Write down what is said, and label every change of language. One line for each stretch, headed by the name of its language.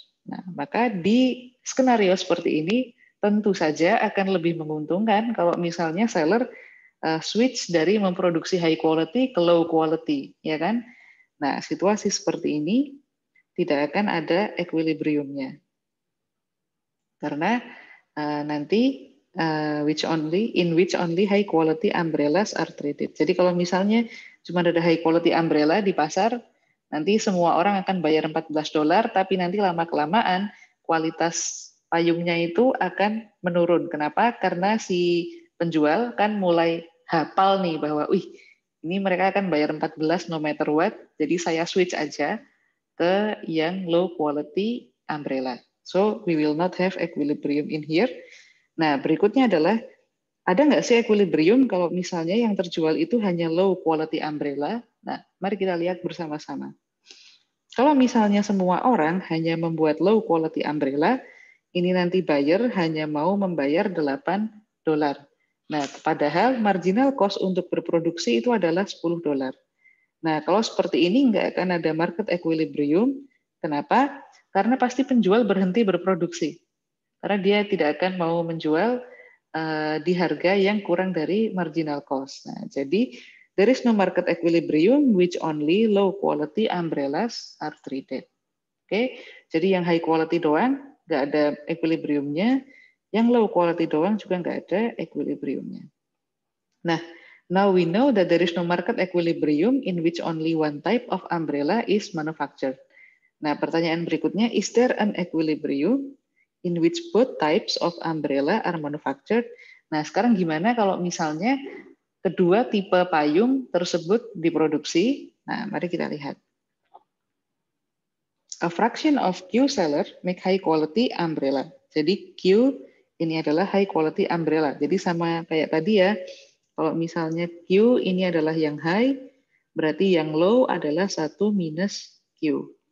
Indonesian: Nah, maka di skenario seperti ini tentu saja akan lebih menguntungkan kalau misalnya seller switch dari memproduksi high quality ke low quality, ya kan? Nah, situasi seperti ini tidak akan ada equilibriumnya. Karena nanti
English: in which only high quality umbrellas are traded.
Indonesian: Jadi kalau misalnya cuma ada high quality umbrella di pasar, nanti semua orang akan bayar $14, tapi nanti lama-kelamaan kualitas payungnya itu akan menurun. Kenapa? Karena si penjual kan mulai hafal nih bahwa, ini mereka akan bayar 14
English: no matter what,
Indonesian: jadi saya switch aja ke yang low quality umbrella.
English: So we will not have equilibrium in here.
Indonesian: Nah, berikutnya adalah ada nggak sih equilibrium kalau misalnya yang terjual itu hanya low quality umbrella? Nah, mari kita lihat bersama-sama. Kalau misalnya semua orang hanya membuat low quality umbrella, ini nanti buyer hanya mau membayar $8. Nah, padahal marginal cost untuk berproduksi itu adalah $10. Nah, kalau seperti ini nggak akan ada market equilibrium. Kenapa? Karena pasti penjual berhenti berproduksi. Karena dia tidak akan mau menjual di harga yang kurang dari marginal cost. Nah, jadi
English: there is no market equilibrium which only low quality umbrellas are traded.
Indonesian: Oke, jadi yang high quality doang nggak ada equilibriumnya, yang low quality doang juga nggak ada equilibriumnya.
English: Nah, now we know that there is no market equilibrium in which only one type of umbrella is manufactured.
Indonesian: Nah, pertanyaan berikutnya,
English: is there an equilibrium in which both types of umbrella are manufactured?
Indonesian: Nah, sekarang gimana kalau misalnya kedua tipe payung tersebut diproduksi? Nah, mari kita lihat.
English: A fraction of Q seller make high quality umbrella.
Indonesian: Jadi Q ini adalah high quality umbrella. Jadi sama kayak tadi ya, kalau misalnya Q ini adalah yang high, berarti yang low adalah 1 minus Q.